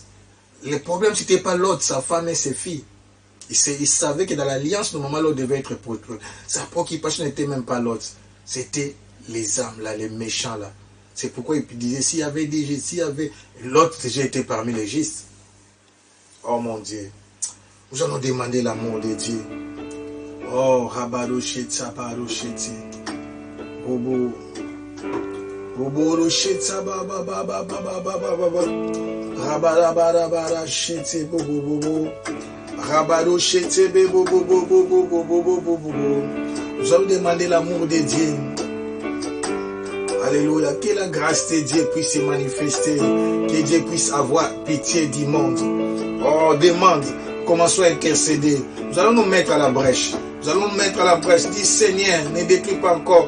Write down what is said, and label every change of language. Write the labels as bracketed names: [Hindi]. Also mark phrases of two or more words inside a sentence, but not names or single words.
[French] Le problème c'était pas l'autre, sa femme et ses filles. Il savait que dans l'alliance, normalement l'autre devait être protégé. Sa préoccupation n'était même pas l'autre. C'était les âmes là, les méchants là. C'est pourquoi il disait, s'il y avait des justes, s'il y avait l'autre, j'ai été parmi les justes. Oh mon Dieu. Nous allons demander l'amour de Dieu. Oh, Rabarosheta, Barosheti. Bobo. Bobo, Rosheta, Baba, Baba, Baba, Baba, Baba. Rabarabara, Sheti, Bobo, Bobo. Rabaroshete, Bobo, Bobo, Bobo, Bobo, Bobo, Bobo. Nous allons demander l'amour de Dieu. Alléluia. Que la grâce de Dieu puisse se manifester. Que Dieu puisse avoir pitié du monde. Oh, demande. Commençons à intercéder. Nous allons nous mettre à la brèche. Nous allons nous mettre à la brèche. Dis Seigneur, ne détruis pas encore.